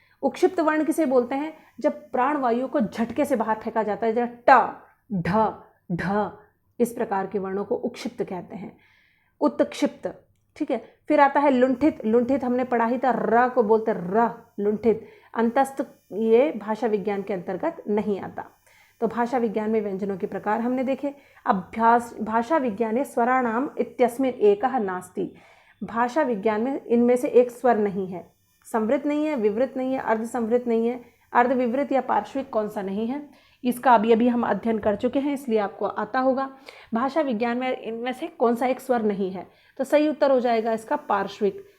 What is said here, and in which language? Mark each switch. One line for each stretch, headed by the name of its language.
Hindi: उक्षिप्त वर्ण किसे बोलते हैं? जब प्राण वायु को झटके से बाहर फेंका जाता है, जैसे ट, ढ, ढ, इस प्रकार के वर्णों को उक्षिप्त कहते हैं। उत्क्षिप्त, ठीक है। फिर आता है लुंठित। लुंठित हमने पढ़ा ही था, र को बोलते र, लुंठित। अंतस्थ ये भाषा विज्ञान के अंतर्गत नहीं आता। तो भाषा विज्ञान में व्यंजनों के प्रकार हमने देखे।
Sanskrit: अभ्यास भाषा विज्ञाने स्वराणाम इत्यस्मिन् एकः नास्ति।
Hindi: भाषा विज्ञान में इनमें से एक स्वर नहीं है, संवृत नहीं है, विवृत नहीं है, अर्ध संवृत नहीं है, अर्ध विवृत या पार्श्विक कौन सा नहीं है, इसका अभी अभी हम अध्ययन कर चुके हैं, इसलिए आपको आता होगा। भाषा विज्ञान में इनमें से कौन सा एक स्वर नहीं है? तो सही उत्तर हो जाएगा इसका पार्श्विक।